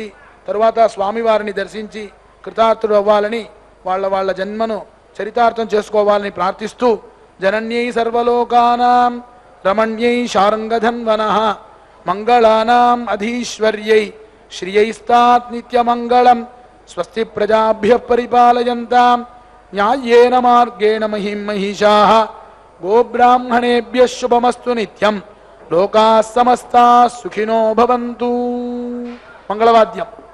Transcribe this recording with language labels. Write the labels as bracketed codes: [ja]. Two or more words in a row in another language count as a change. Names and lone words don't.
[te] తరువాత స్వామివారిని దర్శించి కృతార్థులు అవ్వాలని, వాళ్ళ జన్మను చరితార్థం చేసుకోవాలని ప్రార్థిస్తూ [sa] జనన్యై సర్వలోకానాం రమణ్యై శారంగధన్వనః మంగళానాం అధీశ్వర్యై శ్రియైస్తాత్ నిత్యమంగళం స్వస్తి ప్రజాభ్యః పరిపాలయంతాం న్యాయేన మార్గేణ మహిం మహిషాః గోబ్రాహ్మణేభ్యః శుభమస్తు నిత్యం లోకాః సమస్తాః సుఖినో భవంతు. [te] మంగళవాద్యం.